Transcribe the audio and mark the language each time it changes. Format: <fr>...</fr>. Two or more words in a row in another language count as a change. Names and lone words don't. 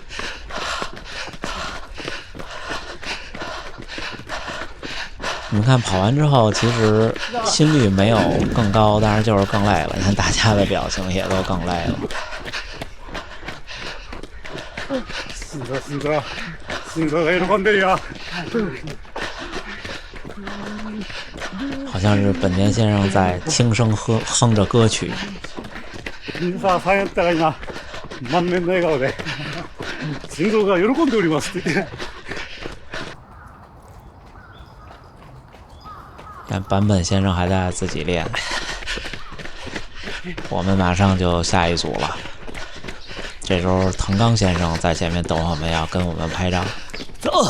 <zh>你们看跑完之后，其实心率没有更高，但是就是更累了。你看大家的表情也都更累了。</zh> <ja>心臓が喜んでるよ。</ja> <zh>好像是本田先生在轻声哼着歌曲。</zh> <ja>水沢さんやったら今満面の笑顔で心臓が喜んでおりますって言って。</ja> <zh>但坂本先生还在自己练。我们马上就下一组了。这时候藤冈先生在前面等我们，要跟我们拍照。走。</zh>